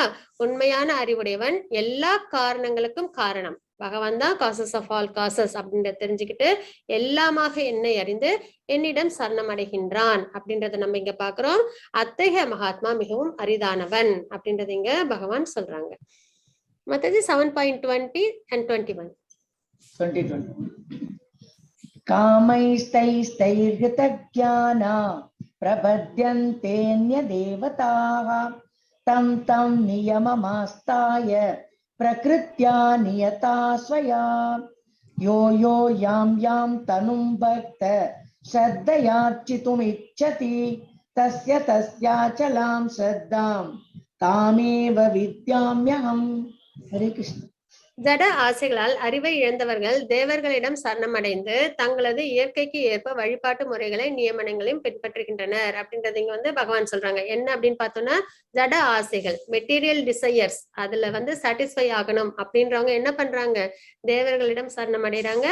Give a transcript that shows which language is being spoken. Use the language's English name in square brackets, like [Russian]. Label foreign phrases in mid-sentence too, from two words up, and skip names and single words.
[Tamil] உண்மையான அறிவுடையவன் எல்லா காரணங்களுக்கும் காரணம் பகவான் தான், [English] causes of all causes [Tamil] அப்படின்றத தெரிஞ்சுக்கிட்டு எல்லாமாக என்னை அறிந்து என்னிடம் சரணம் அடைகின்றான் அப்படின்றத நம்ம இங்க பாக்குறோம். அத்தகைய மகாத்மா மிகவும் அரிதானவன் அப்படின்றத இங்க பகவான் சொல்றாங்க. மத்தது 7.20 and 21 [Sanskrit] कामैस्तैस्तैर्हृतज्ञाना प्रपद्यन्तेऽन्यदेवताः तं तं नियममास्ताय प्रकृत्या नियता स्वया यो यो यां यां तनुं भक्त श्रद्धयार्चितुमिच्छति तस्य तस्याचलां श्रद्धां तामेव विद्याम्यहम्. हरे कृष्ण. [Tamil] ஜட ஆசைகளால் அறிவை இழந்தவர்கள் தேவர்களிடம் சரணமடைந்து தங்களது இயற்கைக்கு ஏற்ப வழிபாட்டு முறைகளை நியமனங்களையும் பின்பற்றுகின்றனர் அப்படின்றது இங்க வந்து பகவான் சொல்றாங்க. என்ன அப்படின்னு பார்த்தோம்னா, ஜட ஆசைகள், [English] material desires, [Tamil] அதுல வந்து சாட்டிஸ்ஃபை ஆகணும் அப்படின்றவங்க என்ன பண்றாங்க, தேவர்களிடம் சரணமடைறாங்க.